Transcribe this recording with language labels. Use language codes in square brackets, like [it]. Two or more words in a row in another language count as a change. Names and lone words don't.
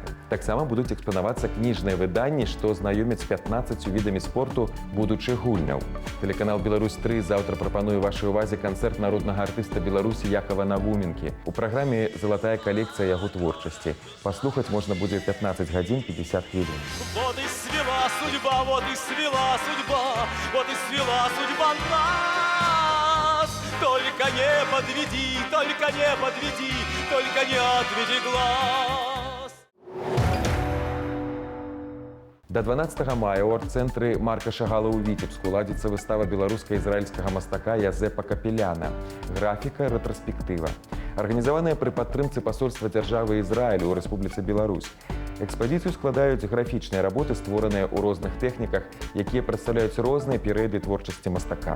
[be] Таксама будуць экспанавацца кніжныя выданні, што знаюмяць 15 відамі спорту будучых гульняў. Тэлеканал «Беларусь-3» заўтра прапануе вашай увазе канцэрт народнага артыста Беларусі Якава Навуменкі. У праграме залатая калекцыя яго творчасці. Паслухаць можна будзе 15 гадзін 50 хвілін. [ru] Вот и свела судьба, вот и свела судьба, вот и свела судьба нас. Только не подведи, только не подведи, только не отведи глаз. [be] До 12 мая ў арт-цэнтры Марка Шагала ў Віцебску ладзіцца выстава беларуска-ізраільскага мастака Язэпа Капеляна «Графіка рэтраспектыва», арганізаваная пры падтрымцы пасольства дзяржавы Ізраіль у Рэспубліцы Беларусь. Экспазіцыю складаюць графічныя работы, створаныя ў розных тэхніках, якія прадстаўляюць розныя перыяды творчасці мастака.